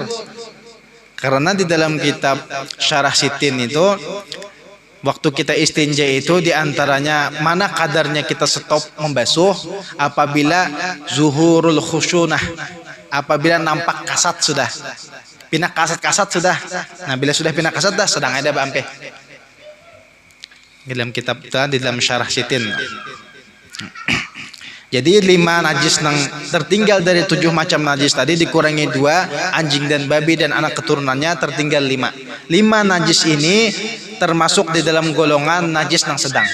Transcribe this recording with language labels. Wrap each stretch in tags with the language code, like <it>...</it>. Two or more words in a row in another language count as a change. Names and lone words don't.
<id>Karena di dalam kitab Syarah Sitin itu waktu kita istinja itu diantaranya mana kadarnya kita stop membasuh apabila</id> <ar>ظهور الخشونة,</ar> <id>apabila nampak kasat sudah, pinak kasat sudah.</id> <bjn>Nah bila sudah pinak kasat dah sedang ada bampe.</bjn> <id>Di dalam kitab di dalam Syarah Sitin. Jadi 5 najis yang tertinggal dari 7 macam najis tadi dikurangi 2, anjing dan babi dan anak keturunannya tertinggal 5. 5 najis ini termasuk di dalam golongan najis yang sedang.</id>